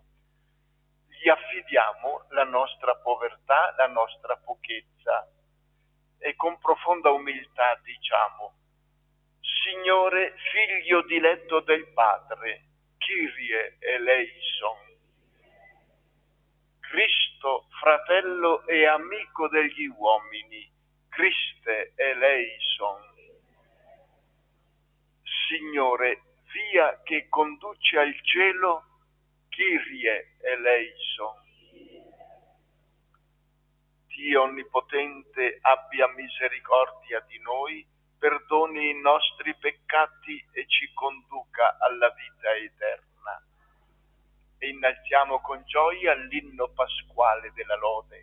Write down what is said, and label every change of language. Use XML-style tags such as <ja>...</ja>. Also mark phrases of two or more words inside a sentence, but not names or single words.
<it>Gli affidiamo la nostra povertà, la nostra pochezza e con profonda umiltà diciamo: Signore, Figlio diletto del Padre,</it> <el>Κύριε ἐλέησον.</el> <it>Cristo, fratello e amico degli uomini,</it> <el>Χριστὲ ἐλέησον.</el> <it>Signore, via che conduce al cielo,</it> <el>Κύριε ἐλέησον.</el> <it>Dio Onnipotente abbia misericordia di noi, perdoni i nostri peccati e ci conduca alla vita eterna. E innalziamo con gioia l'inno pasquale della lode.</it>